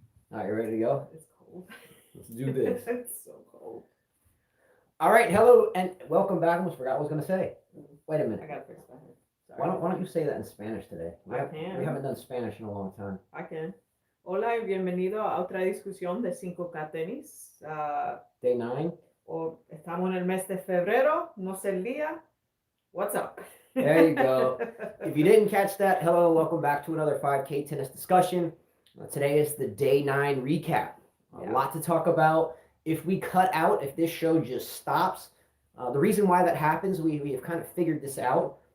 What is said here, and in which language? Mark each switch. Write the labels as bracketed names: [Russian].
[English] All right, you ready to go? It's cold. Let's do this. It's so cold. All right, hello and welcome back. I almost forgot what I was going to say. Wait a minute. I gotta fix my hair. Sorry. Why don't you say that in Spanish today? We haven't done Spanish in a long time. I can. [Spanish] Hola y bienvenido a otra discusión de 5K tenis. [English] Day 9. [Spanish] Estamos en el mes de febrero, no sé el día. [English] What's up? There you go. If you didn't catch that, hello, welcome back to another 5K tennis discussion. Today is the day 9 recap. A lot to talk about. If this show just stops, the reason why that happens, we have kind of figured this out.